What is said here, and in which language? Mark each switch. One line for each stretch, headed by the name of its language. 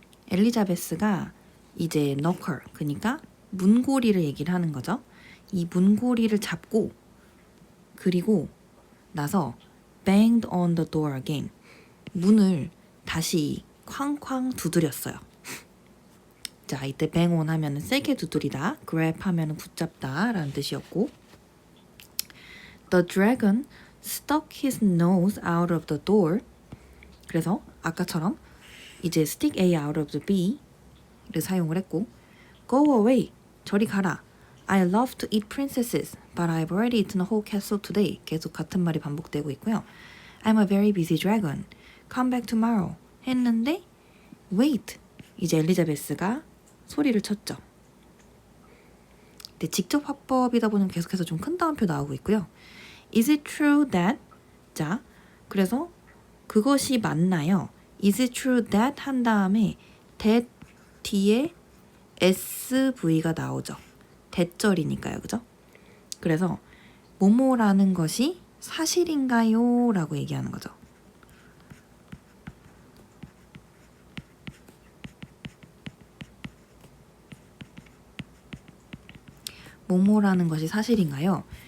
Korean: 엘리자베스가 이제 knocker, 그러니까 문고리를 얘기를 하는 거죠. 이 문고리를 잡고 그리고 나서
English: banged on the door again.
Korean: 문을 다시 쾅쾅 두드렸어요. 자, 이때 bang on 하면 세게 두드리다, grab 하면 붙잡다 라는 뜻이었고,
English: The dragon stuck his nose out of the door.
Korean: 그래서 아까처럼 이제
English: stick A out of the B
Korean: 를 사용을 했고,
English: Go away,
Korean: 저리 가라.
English: I love to eat princesses, but I've already eaten a whole castle today.
Korean: 계속 같은 말이 반복되고 있고요.
English: I'm a very busy dragon. Come back tomorrow.
Korean: 했는데
English: wait,
Korean: 이제 엘리자베스가 소리를 쳤죠. 근데 직접 화법이다 보니 계속해서 좀 큰 따옴표 나오고 있고요.
English: Is it true that?
Korean: 자, 그래서 그것이 맞나요? Is it true that 한 다음에 that 뒤에 SV가 나오죠. 대절이니까요, 그죠? 그래서 뭐뭐라는 것이 사실인가요? 라고 얘기하는 거죠. 뭐뭐라는 것이 사실인가요?